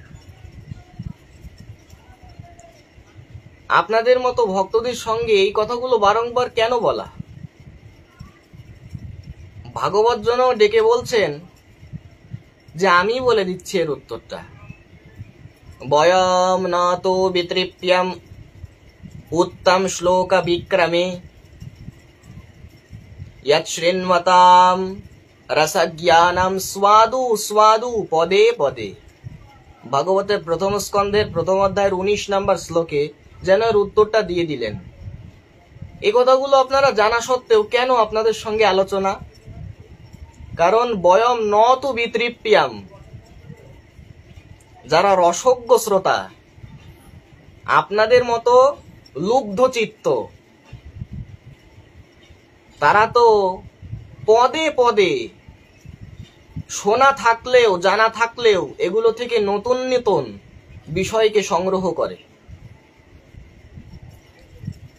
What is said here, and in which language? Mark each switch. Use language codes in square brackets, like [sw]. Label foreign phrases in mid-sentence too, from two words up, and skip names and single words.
[bn] আপনাদের মতো ভক্তদের সঙ্গে এই কথাগুলো বারংবার কেন বলা? ভাগবত জন ডেকে বলছেন যে আমি বলে দিচ্ছি এর উত্তরটা। [sa] বয়ম নত বিতৃপ্যম উত্তম শ্লোক বিক্রমে यत् शृण्वतां रसज्ञानं स्वादु स्वादु पदे पदे। [bn] ভাগবতের প্রথম স্কন্ধের প্রথম অধ্যায়ের 19 নম্বর শ্লোকে যেন এর উত্তরটা দিয়ে দিলেন। এই কথাগুলো আপনারা জানা সত্ত্বেও কেন আপনাদের সঙ্গে আলোচনা? কারণ [sa] বয়ম নত বিতৃপ্যাম, [bn] যারা রসজ্ঞ শ্রোতা, আপনাদের মতো লুব্ধ চিত্ত, তারা তো পদে পদে শোনা থাকলেও জানা থাকলেও এগুলো থেকে নতুন নতুন বিষয়কে সংগ্রহ করে।